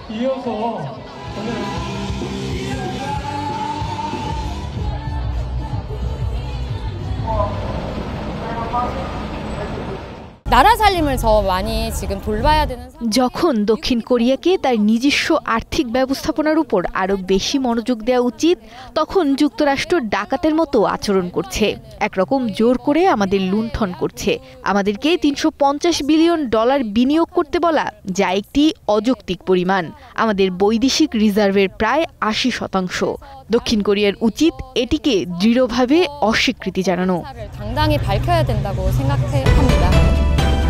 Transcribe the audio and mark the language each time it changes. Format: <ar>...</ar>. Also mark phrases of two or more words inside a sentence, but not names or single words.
<ko>이어서 나라 살림을 더 많이 지금 돌봐야 되는</ko> <bn>যখন দক্ষিণ কোরিয়াকে তার নিজস্ব আর্থিক ব্যবস্থাপনার উপর আরো বেশি মনোযোগ দেওয়া উচিত তখন যুক্তরাষ্ট্র ডাকাতের মতো আচরণ করছে একরকম জোর করে আমাদের লুণ্ঠন করছে আমাদেরকে $350 বিলিয়ন বিনিয়োগ করতে বলা যা একটি অযৌক্তিক পরিমাণ আমাদের বৈদেশিক রিজার্ভের প্রায় 80% দক্ষিণ কোরিয়ার উচিত এটিকে দৃঢ়ভাবে অস্বীকৃতি জানানো</bn> <ko>당당히 밝혀야 된다고 생각합니다.</ko>